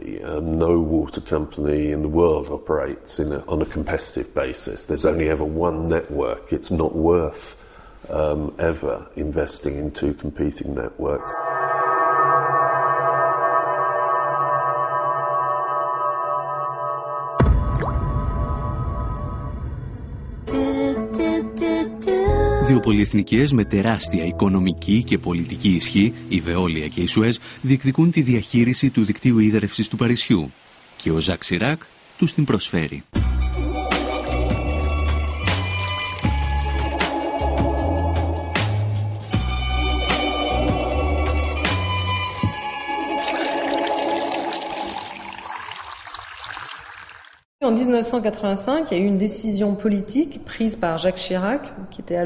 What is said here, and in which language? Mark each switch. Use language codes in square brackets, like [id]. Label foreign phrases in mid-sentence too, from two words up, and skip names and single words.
[en] No water company in the world operates on a competitive basis. There's only ever one network. It's not worth ever investing in two competing networks. [el] Δύο πολυεθνικές με τεράστια οικονομική και πολιτική ισχύ, η Βεόλια και η Σουέζ, διεκδικούν τη διαχείριση του δικτύου ίδρευσης του Παρισιού και ο Ζακ Σιράκ τους την προσφέρει. [fr] En 1985, il y a eu une décision politique prise par Jacques Chirac, qui était